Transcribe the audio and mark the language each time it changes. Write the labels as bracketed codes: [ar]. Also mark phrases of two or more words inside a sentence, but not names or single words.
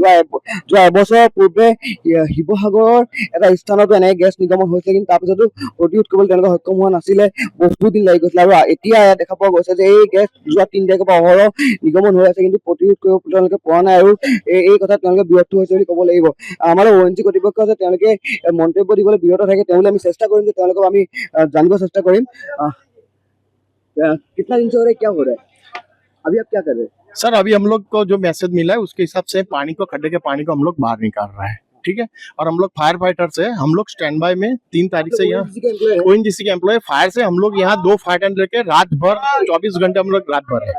[as] যোৱা এবছৰৰ পূৰ্বে শিৱসাগৰৰ এটা স্থানতো এনেকৈ গেছ নিৰ্গমন হৈছিলে, কিন্তু তাৰপিছতো প্ৰতিৰোধ কৰিবলৈ তেওঁলোকে সক্ষম হোৱা নাছিলে, বহুত দিন লাগি গৈছিলে। আৰু এতিয়া দেখা পোৱা গৈছে যে এই গেছ যোৱা 3 তাৰিখৰ পৰা অহৰহ নিৰ্গমন হৈ আছে, কিন্তু প্ৰতিৰোধ কৰিব তেওঁলোকে পৰা নাই। আৰু এই কথাত তেওঁলোকে ব্যৰ্থ হৈছে বুলি ক'ব লাগিব। আমাৰ ONGC কৰ্তৃপক্ষ আছে, তেওঁলোকে মন্তব্য দিবলৈ বিৰত থাকে। তেওঁলোকে আমি চেষ্টা কৰিম যে তেওঁলোকক আমি জানিব চেষ্টা কৰিম। [hi] कितना दिन से हो रहा है, क्या हो रहा है, अभी आप क्या कर रहे हैं? सर अभी हम लोग को जो मैसेज मिला है उसके हिसाब से पानी को, खड्डे के पानी को हम लोग बाहर निकाल रहे हैं, ठीक है। और हम लोग [en] fire fighter [hi] से हम लोग [en] stand by [hi] में 3 तारीख से यहाँ ONGC के [en] employ fire [hi] से हम लोग यहाँ 2 [en] fire tender [hi] लेके रात भर 24 घंटे हम लोग रात भर है।